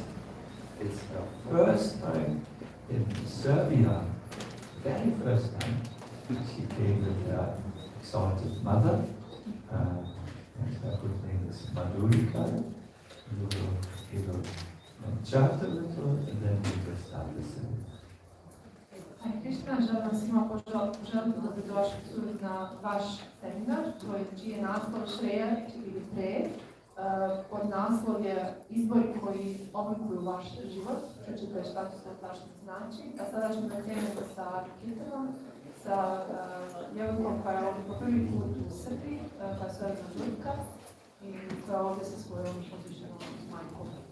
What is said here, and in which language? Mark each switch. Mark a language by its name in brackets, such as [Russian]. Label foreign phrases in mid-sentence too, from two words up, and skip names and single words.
[English] It's her first time in Serbia, very first time. She came with her exalted mother, and her good name is Madhurika. We will chant a little, and then we will start the seminar. Hare Krishna, [Bosnian] želim vam svima poželiti dobrodošlicu na vaš seminar, čiji je naslov Shreya ili Pre. Podnaslov je izbori koji oblikuju vaš život, pročitaj šta to sve tačno znači. A sada ćemo da krenemo sa Kirtanom, sa djevojkom koja je ovdje po prvi put u Srbiji, koja se zove Madhurika i koja je ovdje sa svojom uzvišenom majkom.